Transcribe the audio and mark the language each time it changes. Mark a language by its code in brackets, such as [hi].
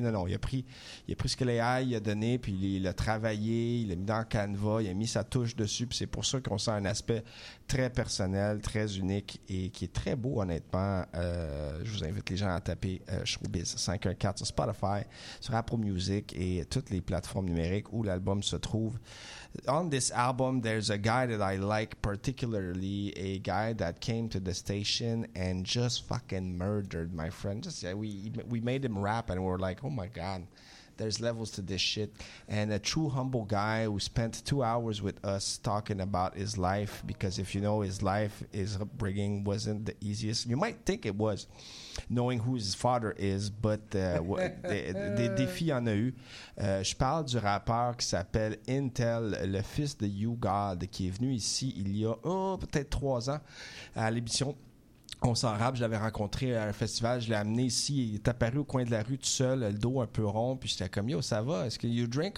[fr] Non, il a pris ce que l'AI a donné, puis il l'a travaillé, il l'a mis dans Canva, il a mis sa touche dessus, puis c'est pour ça qu'on sent un aspect très personnel, très unique et qui est très beau, honnêtement. Je vous invite les gens à taper Showbiz 514 sur Spotify, sur Apple Music et toutes les plateformes numériques où l'album se trouve. [en] On this album, there's a guy that I like particularly, a guy that came to the station and just fucking murdered my friend. Just we made him rap and we're like, oh my God, there's levels to this shit. And a true humble guy who spent 2 hours with us talking about his life, because if you know his life, his upbringing wasn't the easiest. You might think it was, knowing who his father is, but [fr] des défis en a eu. Je parle du rappeur qui s'appelle Intel, le fils de YouGod, qui est venu ici il y a peut-être 3 ans à l'émission On s'en rappelle, je l'avais rencontré à un festival, je l'ai amené ici, il est apparu au coin de la rue tout seul, le dos un peu rond, puis j'étais comme, yo, ça va, est-ce que [en] you drink?